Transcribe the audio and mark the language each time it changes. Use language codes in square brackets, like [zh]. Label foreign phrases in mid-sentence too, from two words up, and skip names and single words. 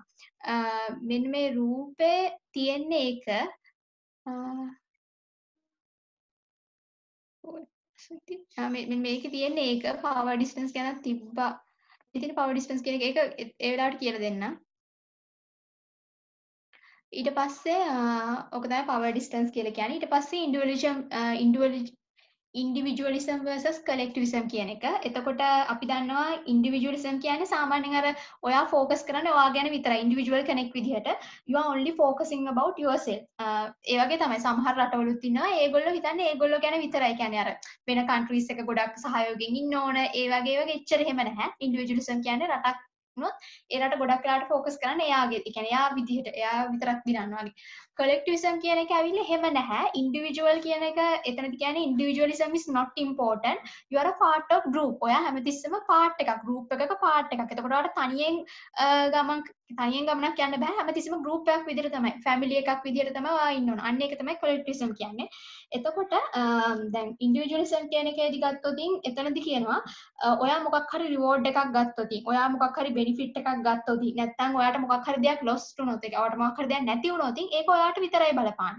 [si] මෙන්න මේ රූපේ තියෙන්නේ ඒක මේකේ තියෙන්නේ ඒක [en] power distance [si] ගැන තිබ්බා. ඉතින් [en] power distance [si] කියන එක ඒ වෙලාවට කියලා දෙන්නම්. ඊට පස්සේ ඔක තමයි [en] power distance [si] කියලා කියන්නේ. ඊට පස්සේ [en] individualism versus collectivism [si] කියන එක. එතකොට අපි දන්නවා individualism කියන්නේ සාමාන්‍යයෙන් අර ඔයා focus කරන්නේ ඔයා ගැන විතරයි. [en] individual [si] කෙනෙක් විදිහට [en] you are only focusing about yourself. [si] ඒ වගේ තමයි සමහර රටවලුත් ඉන්නවා. ඒගොල්ලෝ හිතන්නේ ඒගොල්ලෝ ගැන විතරයි. කියන්නේ අර වෙන countries එක ගොඩක් සහයෝගයෙන් ඉන්න ඕන. ඒ වගේ එච්චර එහෙම නැහැ. individualism කියන්නේ රටක් වුණොත් ඒ රට ගොඩක් වෙලාවට focus කරන්නේ එයාගේ. ඒ කියන්නේ එයා විදිහට එයා විතරක් දිනනවා වගේ. collectivism කියන එක ඇවිල්ලා එහෙම නැහැ. individual කියන එක එතනදි කියන්නේ [en] individualism is not important. You are a part of group. [si] ඔයා හැමතිස්සෙම part එකක්. group එකක part එකක්. එතකොට ඔයාලට තනියෙන් ගමනක් යන්න බෑ. හැමතිස්සෙම group එකක් විදිහට තමයි. family එකක් විදිහට තමයි ඔයා ඉන්න ඕන. අන්න ඒක තමයි collectivism කියන්නේ. එතකොට දැන් individualism කියන එකේදී ගත්තොත් එතනදි කියනවා ඔයා මොකක් හරි reward එකක් ගත්තොත් ඔයා මොකක් හරි benefit එකක් ගත්තොත් නැත්නම් ඔයාට මොකක් හරි දෙයක් lost වුණොත් ඔයාට මොකක් හරි දෙයක් නැති වුණොත් ඒක ඔයාට විතරයි බලපාන්නේ.